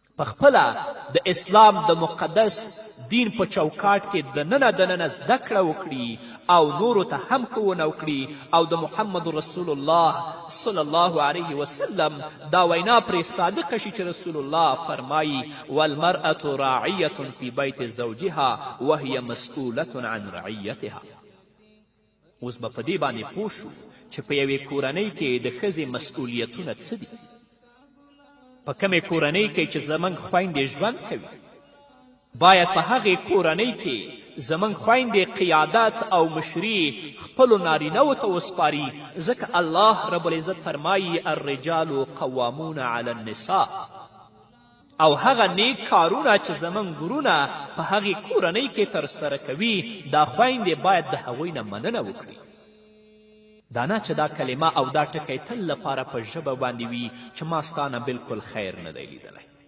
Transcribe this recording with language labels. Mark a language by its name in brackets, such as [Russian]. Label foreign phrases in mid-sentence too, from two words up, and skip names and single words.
[Pashto] پخپله د اسلام د مقدس دین په چوکاټ کې دننه زده کړه وکړي او نورو ته هم ښوونه وکړي او د محمد رسول الله [Arabic] صلی الله علیه وسلم [Pashto] دا وینا پرې صادقه شي چې رسول الله فرمایي [Arabic] والمرأة راعیة فی بیت زوجها وهي مسئولة عن رعیتها. [Pashto] اوس به په دې باندې پوه شو چې په یوې کورنۍ کې د ښځې مسئولیتونه څه دي. په کمې کورنۍ کې چې زموږ خویندې ژوند کوي باید په هغې کورنۍ کې زموږ خویندې قیادت او مشري خپلو نارینهو ته وسپاري، ځکه الله [Arabic] رب العزت [Pashto] فرمایي [Arabic] الرجال قوامون علی النساء. [Pashto] او هغه نیک کارونه چې زموږ ورونه په هغې کورنۍ کې ترسره کوي دا خویندې باید د هغوی نه مننه وکړي. دا نه چې دا کلمه او دا ټکی تل لپاره په ژبه باندې وي چې ما ستا نه بلکل خیر نه دی لیدلی.